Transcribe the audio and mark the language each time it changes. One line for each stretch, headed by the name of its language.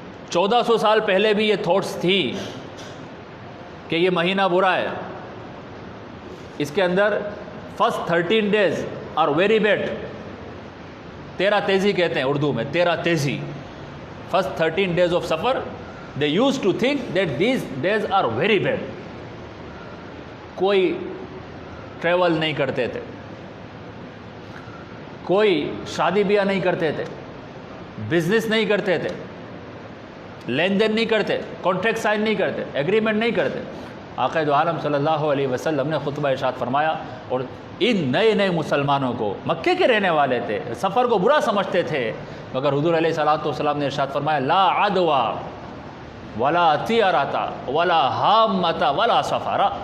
Urdu: 1400 سال پہلے بھی یہ تھاٹس تھی کہ یہ مہینہ برا ہے. اس کے اندر
English: First 13 days are very bad.
Urdu: 13 تیزی کہتے ہیں اردو میں، 13 تیزی.
English: First 13 days of Safar they used to think that these days are very bad.
Urdu: کوئی ٹریول نہیں کرتے تھے، کوئی شادی بیاہ نہیں کرتے تھے، بزنس نہیں کرتے تھے، لین دین نہیں کرتے، کانٹریکٹ سائن نہیں کرتے، ایگریمنٹ نہیں کرتے. آقا دو عالم صلی اللہ علیہ وسلم نے خطبہ ارشاد فرمایا، اور ان نئے نئے مسلمانوں کو، مکے کے رہنے والے تھے، سفر کو برا سمجھتے تھے، مگر حضور علیہ الصلوۃ والسلام نے ارشاد فرمایا
Arabic: لا عدوى ولا طیرۃ ولا حامۃ ولا سفر.